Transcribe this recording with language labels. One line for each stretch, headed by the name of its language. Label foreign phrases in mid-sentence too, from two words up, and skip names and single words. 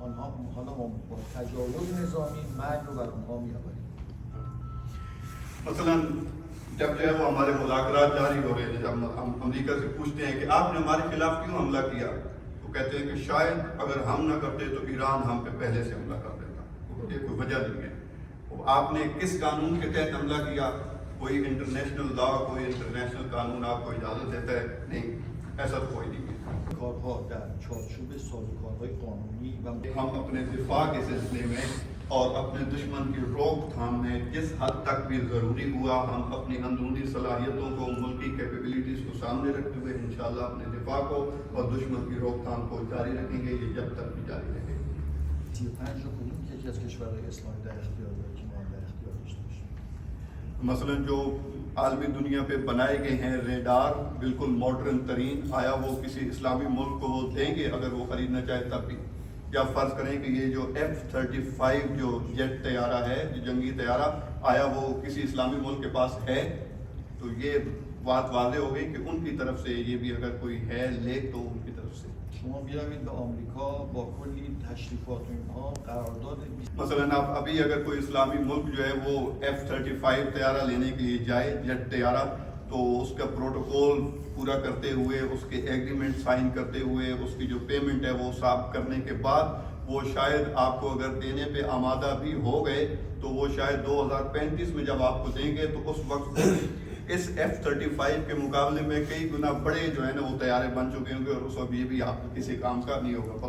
Persian: حالا ما با تجاوز نظامی مرگ رو بر اونها میآوریم.
Urdu: مثلا جب جو ہے وہ ہمارے مذاکرات جاری ہو رہے ہیں، جب ہم امریکہ سے پوچھتے ہیں کہ آپ نے ہمارے خلاف کیوں حملہ کیا، وہ کہتے ہیں کہ شاید اگر ہم نہ کرتے تو ایران ہم پہ پہلے سے حملہ کر دیتا. یہ کوئی وجہ نہیں ہے. آپ نے کس قانون کے تحت حملہ کیا؟ کوئی
English: international law,
Urdu: کوئی انٹرنیشنل قانون آپ کو اجازت دیتا ہے؟ نہیں، ایسا تو کوئی نہیں ہے.
Persian: کارها در چارچوب سازوکارهای قانونی و
Urdu: ہم اپنے دفاع کے سلسلے میں اور اپنے دشمن کی روک تھام میں جس حد تک بھی ضروری ہوا، ہم اپنی اندرونی صلاحیتوں کو، ملکی کیپیبلٹیز کو سامنے رکھتے ہوئے انشاءاللہ اپنے دفاع کو اور دشمن کی روک تھام کو جاری رکھیں گے. یہ جب تک بھی جاری رہے گا.
Persian: 35 رو کدوم یکی از کشورهای اسلامی در اختیار داره که ما هم در اختیار داشته باشیم؟
Urdu: مثلا جو عالمی دنیا پہ بنائے گئے ہیں ریڈار، بالکل ماڈرن ترین، آیا وہ کسی اسلامی ملک کو وہ دیں گے اگر وہ خریدنا چاہے تب بھی؟ یا فرض کریں کہ یہ جو F-35 جو جیٹ طیارہ ہے، جو جنگی طیارہ، آیا وہ کسی اسلامی ملک کے پاس ہے؟ تو یہ بات واضح ہو گئی کہ ان کی طرف سے یہ بھی اگر کوئی ہے لے تو ان کی طرف سے.
Persian: شما بیایید به آمریکا با کلی تشریفات و اینها قرارداد
Urdu: مثلا آپ ابھی اگر کوئی اسلامی ملک جو ہے وہ F-35 طیارہ لینے کے لیے جائے، جیٹ طیارہ، تو اس کا پروٹوکول پورا کرتے ہوئے، اس کے
English: agreement sign
Urdu: کرتے ہوئے، اس کی جو پیمنٹ ہے وہ صاف کرنے کے بعد وہ شاید آپ کو اگر دینے پہ آمادہ بھی ہو گئے تو وہ شاید 2035 میں جب آپ کو دیں گے تو اس وقت اس F-35 کے مقابلے میں کئی گنا بڑے جو ہے نا وہ طیارے بن چکے ہوں گے اور اس وقت یہ بھی آپ کسی کام کا نہیں ہوگا.